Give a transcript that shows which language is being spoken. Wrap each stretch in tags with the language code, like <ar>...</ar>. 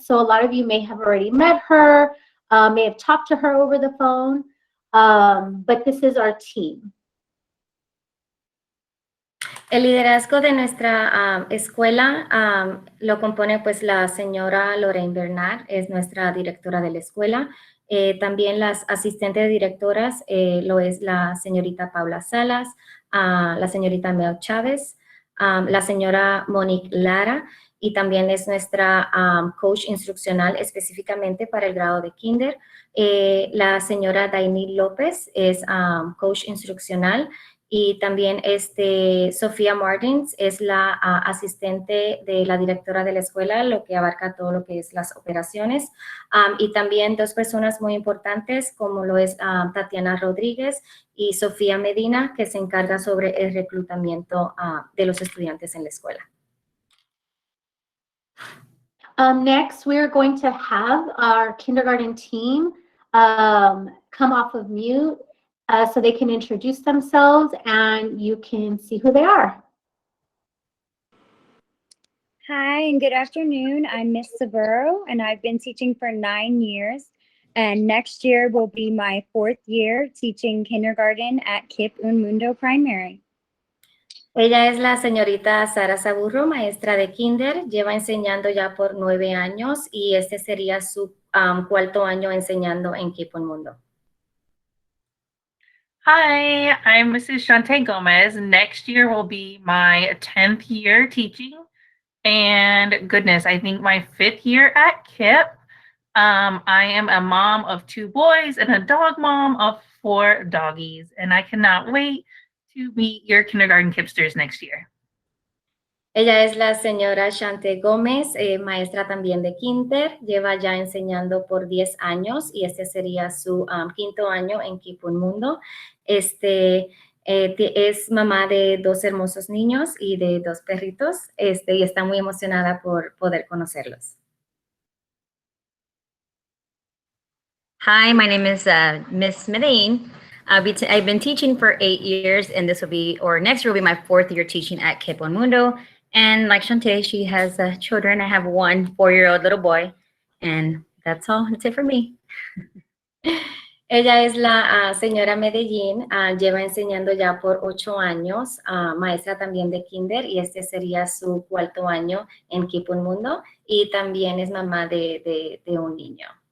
<en>So a lot of you may have already met her, may have talked to her over the phone, but this is our team.</en> <es>El liderazgo de nuestra escuela lo compone pues la señora Lorraine Bernard, es nuestra directora de la escuela. También las asistentes directoras lo es la señorita Paula Salas, la señorita Mel Chávez, la señora Monique Lara, y también es nuestra coach instruccional específicamente para el grado de kinder. La señora Dainil López es coach instruccional, y también Sofía Martins es la asistente de la directora de la escuela, lo que abarca todo lo que es las operaciones. Y también dos personas muy importantes, como lo es Tatiana Rodríguez y Sofía Medina, que se encarga sobre el reclutamiento de los estudiantes en la escuela.</es> <en>Next, we're going to have our kindergarten team come off of mute so they can introduce themselves and you can see who they are. Hi, and good afternoon. I'm Miss Severo, and I've been teaching for 9 years. And next year will be my 4th year teaching kindergarten at KIPP Mundo Primary.</en> <es>Ella es la señorita Sara Saburro, maestra de kinder, lleva enseñando ya por 9 años y este sería su cuarto año enseñando en Keep Mundo.</es> <en>Hi, I'm Mrs. Shante Gomez. Next year will be my 10th year teaching. And goodness, I think my 5th year at KIP. I am a mom of 2 boys and a dog mom of 4 doggies. And I cannot wait to meet your kindergarten Kipsters next year.</en> <es>Ella es la señora Shante Gómez, maestra también de kinder, lleva ya enseñando por 10 años y este sería su quinto año en Keep Mundo. Es mamá de 2 hermosos niños y de 2 perritos y está muy emocionada por poder conocerlos.</es> <en>Hi, my name is Miss Medellin. I've been teaching for 8 years, and this will be, or next year will be my 4th year teaching at Keep Mundo. And like Shantae, she has children. I have one 4-year-old little boy, and that's all. That's it for me.</en> <es>Ella es la señora Medellín, lleva enseñando ya por 8 años, maestra también de kinder y este sería su cuarto año en Keep Mundo y también es mamá de un niño.</es>